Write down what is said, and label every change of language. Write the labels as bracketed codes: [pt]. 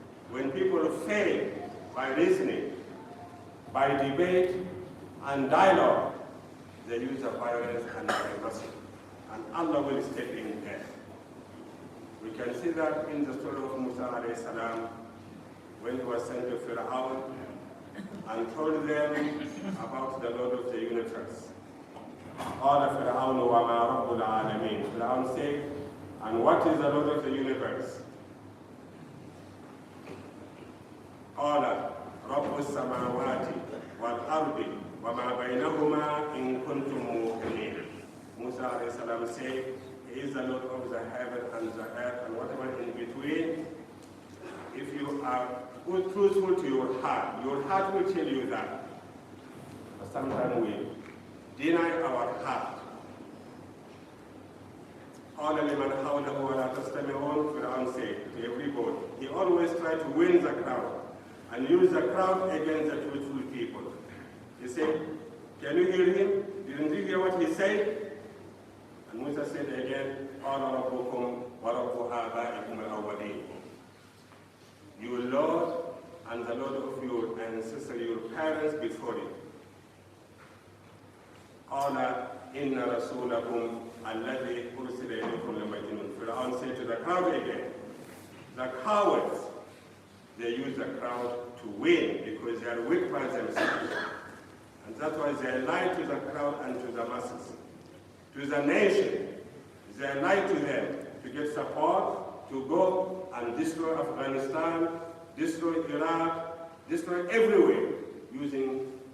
[en] When people fail by reasoning, by debate and dialogue, they use the violence and mercy, and Allah will step in there. We can see that in the story of Musa alayhi salam, when he was sent to Fir'aun and told them about the Lord of the universe. [ar] قال فرعون وما رب العالمين. [en] Fir'aun said, and what is the Lord of the universe? [ar] قال رب السماوات والأرض وما بينهما إن كنتم موقنين. [en] Musa alayhi salam said, He is the Lord of the heaven and the earth and whatever in between. If you are truthful to your heart will tell you that. But sometimes we deny our heart. [ar] قال لمن حوله ولا تستمعون. [en] Fir'aun said to everybody. He always tried to win the crowd and use the crowd against the truthful people. He said, can you hear him? Didn't you hear what he said? And Musa said again, [ar] قال ربكم ورب آبائكم الأولين. [en] Your Lord and the Lord of your ancestors, your parents before you. [ar] قال إن رسولكم الذي أرسل إليكم لمجنون. [en] Fir'aun said to the crowd again, the cowards, they use the crowd to win because they are weak by themselves. And that's why they lie to the crowd and to the masses. To the nation, they lie to them to get support, to go and destroy Afghanistan, destroy Iraq, destroy everywhere, using